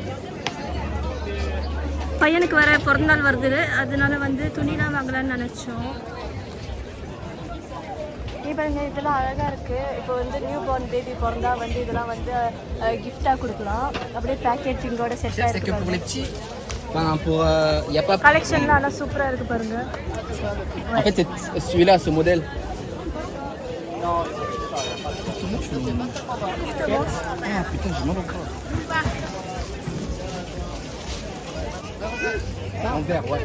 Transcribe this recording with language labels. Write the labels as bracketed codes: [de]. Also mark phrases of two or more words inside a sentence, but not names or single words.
[ta] பையனுக்கு வர பிறந்தநாள் வருது, அதனால வந்து துணிலாம் வாங்கலாம்னு நினச்சோம். பாருங்க, இதெல்லாம் அழகாக இருக்குது. இப்போ வந்து [en] new born baby [ta] பிறந்தா வந்து இதெல்லாம் வந்து கிஃப்டாக கொடுக்கலாம். அப்படியே பேக்கேஜிங்கோட செட்டாக இருக்குது. கலெக்ஷன்லாம் நல்லா சூப்பராக இருக்குது பாருங்க. [fr] En fait, c'est celui-là, ce modèle. Ah putain, je m'en vais encore. En vert, ouais.